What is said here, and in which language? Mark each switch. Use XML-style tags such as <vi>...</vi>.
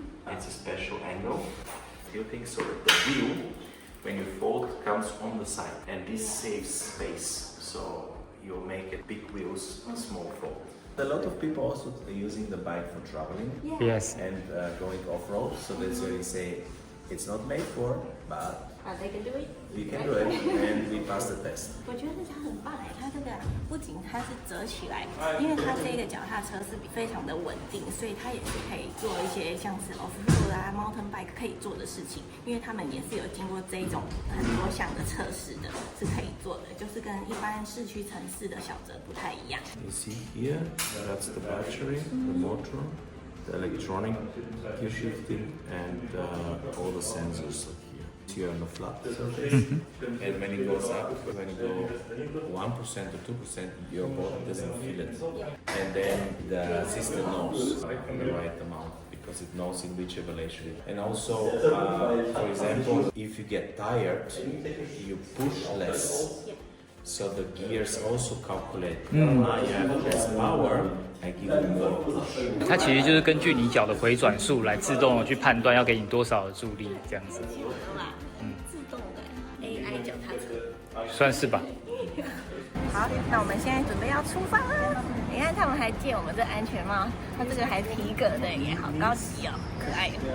<en>It's a special angle. You think so that the wheel, when you fold, comes on the side, and this saves space. So you make it big wheels, small fold. A lot of people also are using the bike for traveling. Yes. And going off-road. So that's why they say it's not made for, but they can do it. we can do it, and we pass the test.</en> <zh>我觉得这家很棒哎，它这个不仅它是折起来，因为它这个脚踏车是非常的稳定，所以它也是可以做一些像是 off-road 啊、mountain bike 可以做的事情。因为他们也是有经过这一种很多项的测试的，是可以做的，就是跟一般市区城市的小折不太一样。</zh> <en>You see here, that's the battery, the motor, the electronic gear shifting, and all the sensors here. Here on the flat surface, and when it goes up, when it goes 1% or 2%, your body doesn't feel it, and then the system knows the right amount because it knows in which elevation. And also, for example, if you get tired, you push less. So the gears also calculate. I have less power, I give you more push.</en> <zh>它其实就是根据你脚的回转数来自动的去判断要给你多少的助力，这样子。自动的 AI 脚踏车，算是吧。好，那我们现在准备要出发了。你看他们还借我们这安全帽，它这个还皮革的耶，好高级哦，可爱哦。</zh>